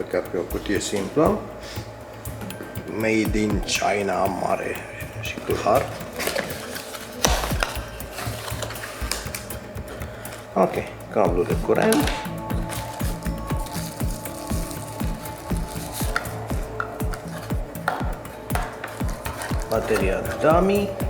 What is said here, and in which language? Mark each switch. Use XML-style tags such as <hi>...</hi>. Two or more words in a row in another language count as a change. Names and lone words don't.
<ro>e o cutie simplă.</ro> <en>Made in China,</en> <ro>mare și clar. Ok, cablu de curent. Bateria dummy.</ro>